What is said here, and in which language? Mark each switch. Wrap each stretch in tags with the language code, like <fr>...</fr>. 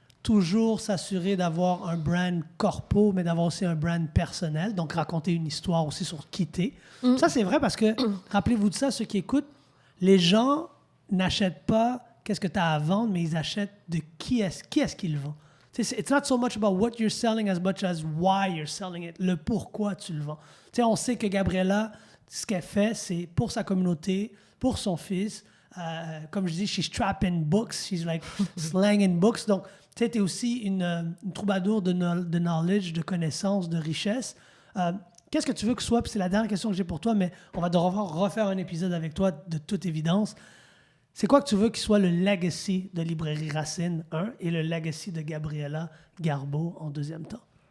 <fr>Toujours s'assurer d'avoir un brand corpo, mais d'avoir aussi un brand personnel. Donc, raconter une histoire aussi sur qui t'es. Ça, c'est vrai parce que, rappelez-vous de ça, ceux qui écoutent, les gens n'achètent pas qu'est-ce que tu as à vendre, mais ils achètent de qui est-ce qu'ils vendent.</fr> <en>It's not so much about what you're selling as much as why you're selling it,</en> <fr>le pourquoi tu le vends. On sait que Gabriella, ce qu'elle fait, c'est pour sa communauté, pour son fils. Comme je dis,</fr> <en>she's trapping books, she's like slanging books.</en> <fr>Donc, tu es aussi une troubadour de knowledge, de connaissances, de richesse. Qu'est-ce que tu veux que ce soit? Puis c'est la dernière question que j'ai pour toi, mais on va devoir refaire un épisode avec toi, de toute évidence. C'est quoi que tu veux qu'il soit le legacy de Librairie Racine 1 et le legacy de Gabriella Garbeau en deuxième temps?</fr>